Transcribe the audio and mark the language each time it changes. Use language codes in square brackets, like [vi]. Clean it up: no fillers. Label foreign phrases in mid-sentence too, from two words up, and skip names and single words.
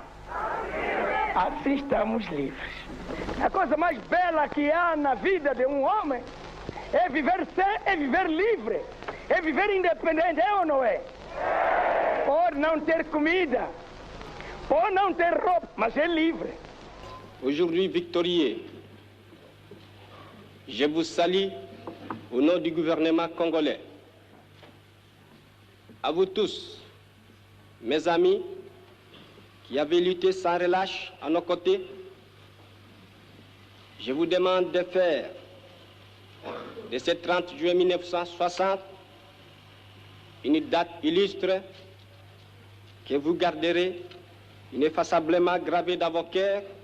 [pt] Assim estamos livres. A coisa mais bela que há na vida de um homem é viver livre, é viver independente, é ou não é? Pode não ter comida, pode não ter roupa, mas é livre. [fr] Aujourd'hui victorieux, je vous salue au nom du gouvernement congolais. À vous tous, mes amis, qui avez lutté sans relâche à nos côtés, je vous demande de faire de ce 30 juillet 1960 une date illustre que vous garderez ineffaçablement gravée dans vos cœurs,